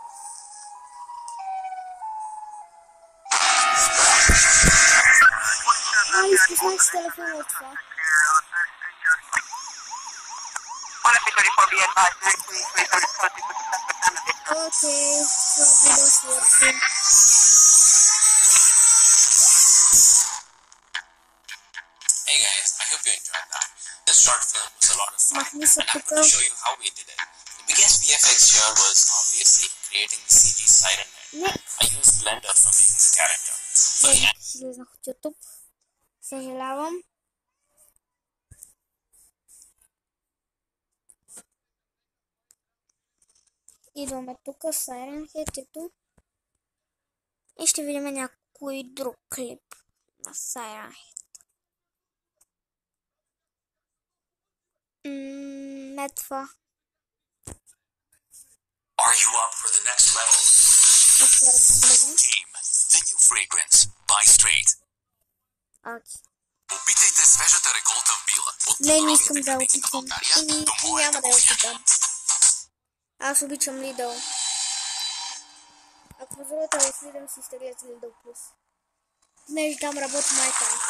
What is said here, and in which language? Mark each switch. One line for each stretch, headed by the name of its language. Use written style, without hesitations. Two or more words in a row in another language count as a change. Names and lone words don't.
Bulgarian: Изпуснах с телефона от това. Окей, това видео свърши.
English: Hey guys, I hope you enjoyed that. This short film was a lot of fun, and I'm going to show you how we did it. The biggest VFX here was obviously creating the CG Siren Head. I used Blender for making the character.
Bulgarian: Излезнах от YouTube. Съжалявам. Идваме тук Siren Head и ще видим някой друг клип на Siren Head. Не това.
English: Are you up for the next level? Team, the new fragrance, by Straight.
Bulgarian: Опитайте свежата реколта в Била. Не искам да опитам. И няма да я опитам. Аз обичам Lidl. Ако позволите да следвам си изтеглят Lidl Plus. Понеже там работи майка.